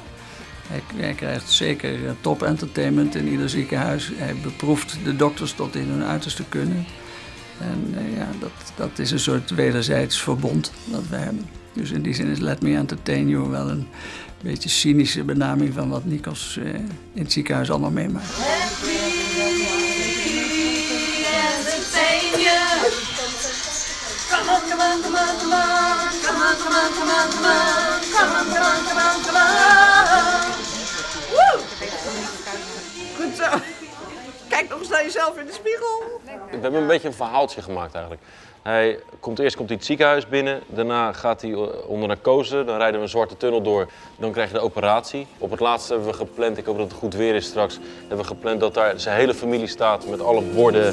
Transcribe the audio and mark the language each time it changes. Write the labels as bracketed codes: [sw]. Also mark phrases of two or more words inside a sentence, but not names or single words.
[nl] Hij krijgt zeker top entertainment in ieder ziekenhuis. Hij beproeft de dokters tot in hun uiterste kunnen. En dat is een soort wederzijds verbond dat we hebben. Dus in die zin is Let Me Entertain You wel een beetje cynische benaming van wat Nikos in het ziekenhuis allemaal meemaakt. [en] Let me entertain you. Come on, come on, come on, come on. Come on, come on, come on, come on. Come on, come on, come on, come on. Woo! [nl] Kijk nog eens naar jezelf in de spiegel. We hebben een beetje een verhaaltje gemaakt eigenlijk. Hij komt het ziekenhuis binnen, daarna gaat hij onder narcose, dan rijden we een zwarte tunnel door, dan krijg je de operatie. Op het laatste hebben we gepland, ik hoop dat het goed weer is straks, hebben we gepland dat daar zijn hele familie staat met alle borden.